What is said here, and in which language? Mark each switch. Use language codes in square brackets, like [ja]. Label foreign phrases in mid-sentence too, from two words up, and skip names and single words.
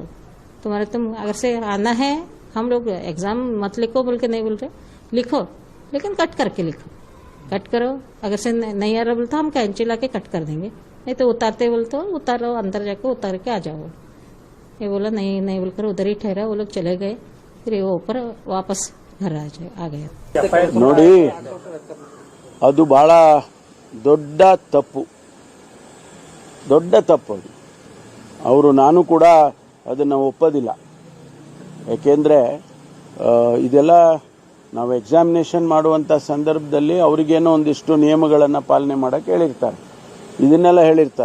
[hi] तुम्हारे तुम अगर से आना है, हम लोग एग्जाम मत लिखो बोल के नहीं बोल रहे, लिखो लेकिन कट करके लिखो, कट करो। अगर से नहीं आ रहा बोलते हम कैंची ला के कट कर देंगे, नहीं तो उतारते बोलते उतारो, अंदर जाके उतार के आ जाओ। ये बोला नहीं बोलकर उधर ही ठहरा, वो लोग चले गए। फिर वो ऊपर वापस घर आ गया। [kn] ನೋಡಿ ಅದು ಬಹಳ ದೊಡ್ಡ ತಪ್ಪು ಅದು. ಅವರು ನಾನು ಕೂಡ ಅದನ್ನು ಒಪ್ಪೋದಿಲ್ಲ. ಯಾಕೆಂದ್ರೆ ಇದೆಲ್ಲ ನಾವು ಎಕ್ಸಾಮಿನೇಷನ್ ಮಾಡುವಂತ ಸಂದರ್ಭದಲ್ಲಿ ಅವರಿಗೇನೋ ಒಂದಿಷ್ಟು ನಿಯಮಗಳನ್ನು ಪಾಲನೆ ಮಾಡಕ್ಕೆ ಹೇಳಿರ್ತಾರೆ, ಇದನ್ನೆಲ್ಲ ಹೇಳಿರ್ತಾರ.